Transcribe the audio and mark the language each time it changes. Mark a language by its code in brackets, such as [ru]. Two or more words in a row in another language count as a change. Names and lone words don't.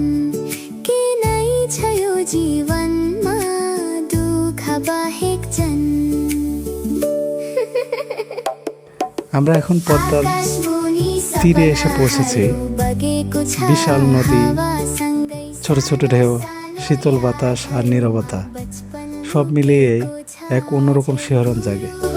[ne] के नै छ यो जीवनमा दुःख बाहेक जन। [bn] আমরা এখন পদ্মার তীরে এসে পৌঁছেছি। বিশাল নদী, ছোট ছোট ঢেউ, শীতল বাতাস আর নীরবতা সব মিলিয়ে এক অন্যরকম শিহরণ জাগে।